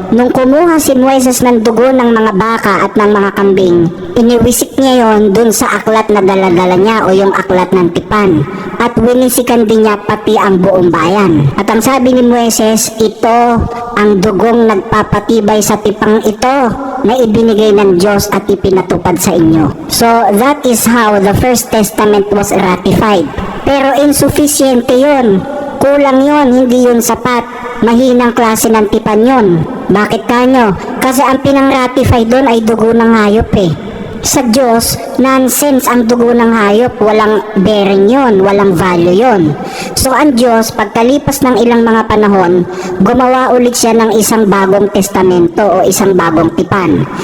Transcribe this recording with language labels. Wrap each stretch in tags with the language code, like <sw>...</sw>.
<tl>Nung kumuha si Moises ng dugo ng mga baka at ng mga kambing, iniwisik niya yon dun sa aklat na daladala niya o yung aklat ng tipan. At winisikan din niya pati ang buong bayan. At ang sabi ni Moises, ito ang dugong nagpapatibay sa tipang ito na ibinigay ng Diyos at ipinatupad sa inyo.</tl> <en>So that is how the first testament was ratified.</en> <tl>Pero insufficient yun. Kulang yun, hindi yun sapat. Mahinang klase ng tipan yun. Bakit kanyo? Kasi ang pinang-ratify doon ay dugo ng hayop Sa Diyos, nonsense ang dugo ng hayop. Walang bearing yun, walang value yun. So ang Diyos, pagkalipas ng ilang mga panahon, gumawa ulit siya ng isang bagong testamento o isang bagong tipan.</tl>